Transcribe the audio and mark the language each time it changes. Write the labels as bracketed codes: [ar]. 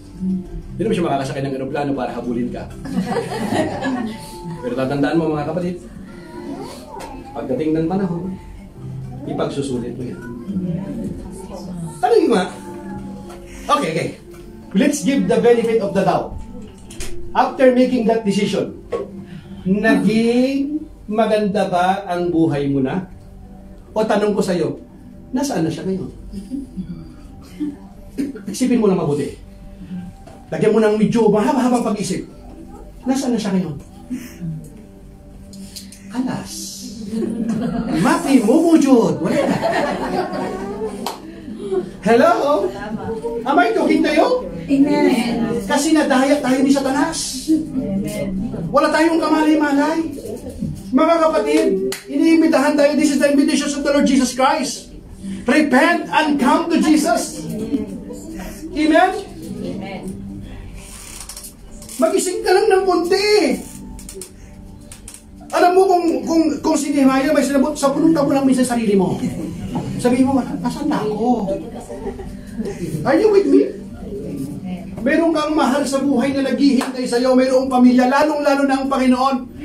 [tl] Hindi naman siya makakasakay ng aeroplano para habulin ka. Pero tatandaan mo mga kapatid, pagdating ng panahon, ipagsusulit mo yan. Tanongin mo. Okay. [en] Let's give the benefit of the doubt. After making that decision, [tl] naging maganda ba ang buhay mo na? O tanong ko sa'yo, nasaan na siya ngayon? Isipin mo lang mabuti. Lagyan mo ng medyo mahaba-habang pag-isip. Nasaan na siya ngayon? Alas. Mati, mumujud. Wala na. [en] Hello? Am I talking to you? Amen. [tl] Kasi nadaya tayo ni Satanas. Wala tayong kamalay-malay. Mga kapatid, iniimbitahan tayo. [en] This is the invitation of the Lord Jesus Christ. Repent and come to Jesus. Amen? Amen. [tl] Magising ka lang ng konti. Alam mo kung si Nehemiah may sinabot, sabunutan mo lang minsan sarili mo. Sabihin mo, nasaan na ako? [en] Are you with me? [tl] Meron kang mahal sa buhay na naghihintay sa'yo, mayroong pamilya, lalong-lalo na ang Panginoon.